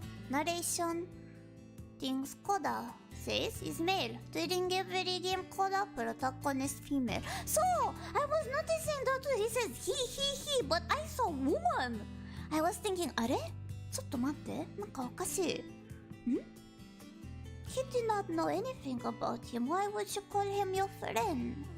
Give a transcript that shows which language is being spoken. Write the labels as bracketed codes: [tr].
[en] Narration things Coda says is male. During every game, Coda protagonist female. So I was noticing that he says he, but I saw woman. I was thinking, [ja] あれ? ちょっと待って、なんかおかしい。 [en] He did not know anything about him. Why would you call him your friend?